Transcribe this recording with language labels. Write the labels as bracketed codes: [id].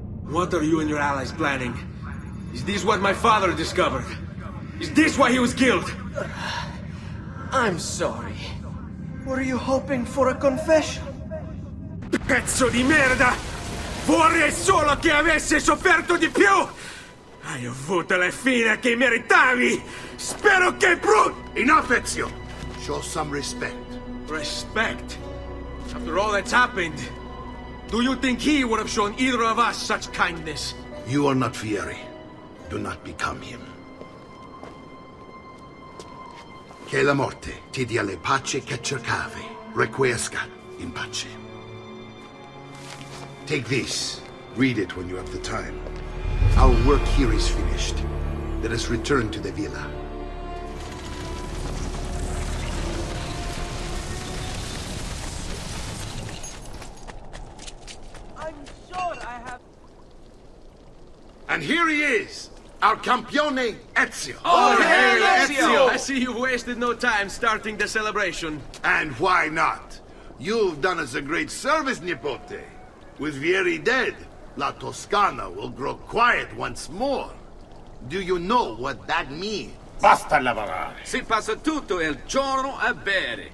[en] What are you and your allies planning? Is this what my father discovered? Is this why he was killed? I'm sorry. Were you hoping for a confession? [it] Pezzo di merda! Vorrei solo che avesse sofferto di più! Hai avuto la fine che meritavi! Spero che [en] Enough, Ezio! Show some respect. Respect? After all that's happened, do you think he would have shown either of us such kindness? You are not Fieri. Do not become him. [it] Che la morte ti dia le pace che cercavi. [la] Requiescat in pace. [en] Take this. Read it when you have the time. Our work here is finished. Let us return to the villa. I'm sure I have... And here he is, our campione Ezio. Oh, hey, Ezio! I see you've wasted no time starting the celebration. And why not? You've done us a great service, Nipote. With Vieri dead, La Toscana will grow quiet once more. Do you know what that means? [it] Basta lavorare. Si passa tutto il giorno a bere.